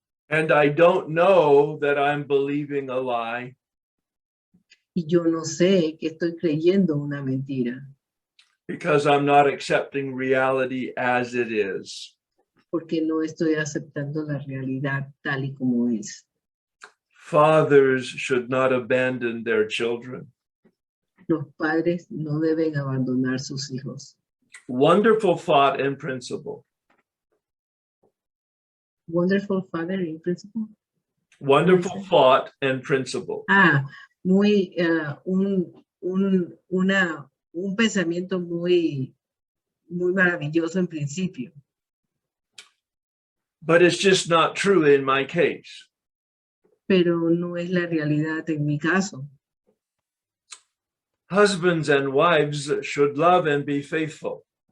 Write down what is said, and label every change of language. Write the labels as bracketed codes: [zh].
[en] And I don't know that I'm believing a lie. [es] Y yo no sé que estoy creyendo una mentira. [en] Because I'm not accepting reality as it is. [es] Porque no estoy aceptando la realidad tal y como es. [en] Fathers should not abandon their children. [es] Los padres no deben abandonar sus hijos. [en] Wonderful thought and principle. Wonderful father in principle. Wonderful thought and principle. [es] Muy, un pensamiento muy maravilloso en principio. [en] But it's just not true in my case. [es] Pero no es la realidad en mi caso. [en] Husbands and wives should love and be faithful.